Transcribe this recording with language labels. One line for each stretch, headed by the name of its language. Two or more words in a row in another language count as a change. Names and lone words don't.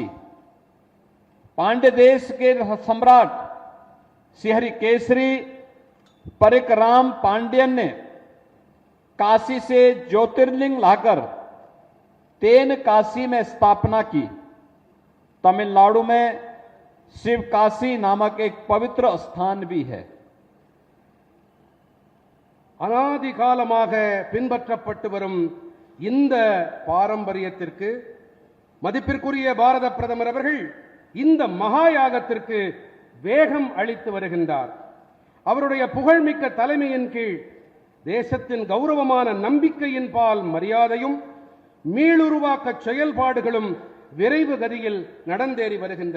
Hindi: पांड्य देश के सम्राट श्रीहरि केसरी परिकराम पांड्यन ने काशी से ज्योतिर्लिंग लाकर तेनकासी में स्थापना की। तमिलनाडु में शिवकाशी नामक एक पवित्र स्थान भी है।
Tamil: அனாதி காலமாக பின்பற்றப்பட்டு வரும் இந்த பாரம்பரியத்திற்கு மதிப்பிற்குரிய பாரத பிரதமர் அவர்கள் இந்த மகா யாகத்திற்கு வேகம் அளித்து வருகின்றார். அவருடைய புகழ்மிக்க தலைமையின் கீழ் தேசத்தின் கௌரவமான நம்பிக்கையின் பால் மரியாதையும் மீளுருவாக்க செயல்பாடுகளும் விரைவு கதியில் நடந்தேறி வருகின்றன.